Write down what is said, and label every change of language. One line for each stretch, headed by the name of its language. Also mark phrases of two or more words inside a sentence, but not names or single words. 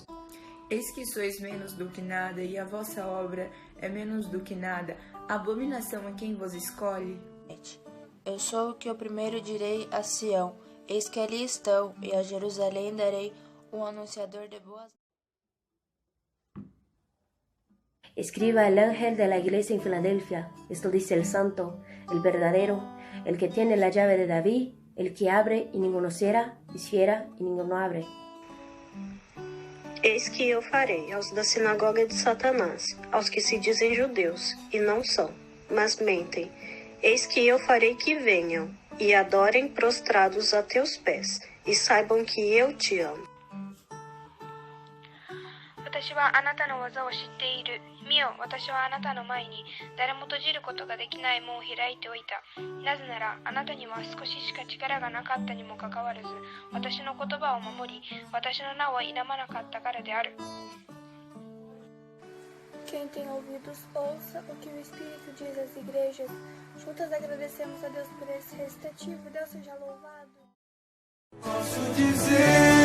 Portuguese: Eis que sois menos do que nada, e a vossa obra é menos do que nada. Abominação é quem vos escolhe. Eu sou o que eu primeiro direi a Sião, eis que ali estão, e a Jerusalém darei um anunciador de boas.
Spanish: Escriba el ángel de la iglesia en Filadelfia. Esto dice el santo, el verdadero, el que tiene la llave de David, el que abre y ninguno cierra, y cierra y ninguno abre.
Portuguese: Eis que eu farei aos da sinagoga de Satanás, aos que se dizem judeus, e não são, mas mentem. Eis que eu farei que venham, e adorem prostrados a teus pés, e saibam que eu te amo.
Japanese: 私はあなたの技を知っている。見よ、私はあなたの前に誰も閉じることができない門を開いておいた。なぜなら、あなたには少ししか力がなかったにもかかわらず、私の言葉を守り、私の名を否まなかったからである。
Portuguese: Quem tem ouvidos, ouça o que o Espírito diz às igrejas. Juntas agradecemos a Deus por esse recitativo. Deus seja louvado. Posso dizer